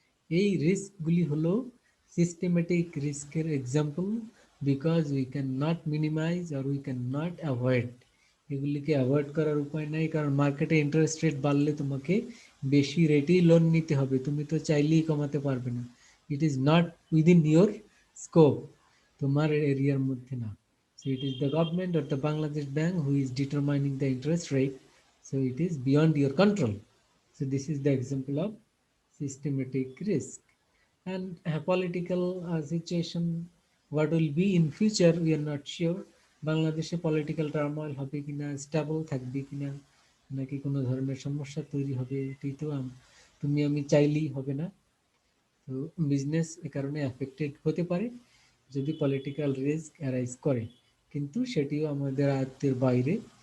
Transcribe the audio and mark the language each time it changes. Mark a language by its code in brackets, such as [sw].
[bn] এই রিস্কগুলি হলো systematic রিস্কের example, because we can not minimise আর we can not avoid. এগুলিকে avoid করার উপায় নাই, কারণ মার্কেটে ইন্টারেস্ট রেট বাড়লে তোমাকে বেশি রেটেই লোন নিতে হবে, তুমি তো চাইলেই কমাতে পারবে না। [en] it is not within your scope, [bn] তোমার এরিয়ার মধ্যে না। [en] So it is the government or the Bangladesh Bank who is determining the interest rate. So it is beyond your control. So this is the example of systematic risk. And a political situation, what will be in future, we are not sure. [bn] বাংলাদেশে political টার্মোইল হবে কিনা, stable থাকবে কিনা, নাকি কোনো ধরনের সমস্যা তৈরি হবে, এটাই তো তুমি আমি চাইলেই হবে না। তো বিজনেস এ কারণে অ্যাফেক্টেড হতে পারে যদি পলিটিক্যাল রিস্ক অ্যারাইজ করে, কিন্তু সেটিও আমাদের আয়ত্তের বাইরে।